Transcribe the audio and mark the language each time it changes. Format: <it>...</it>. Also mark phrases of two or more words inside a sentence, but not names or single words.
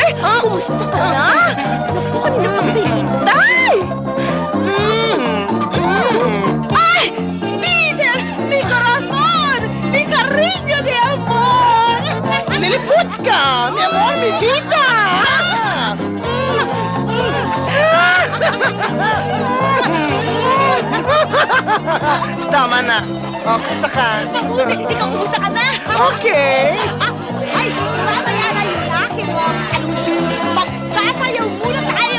<tl>Kumusta ka na? Naku, kanina pa kita hinihintay! Ay! Peter!</tl> <es>Mi corazón! Mi cariño de amor! Liliputska! Mi amor, mi vida!</es> <tl>Tama na. O, kumusta ka? Mabuti, ikaw kumusta ka na? Okay. Ay, mamaya na yung laki mo. Alam mo, magsasayaw muna tayo.</tl>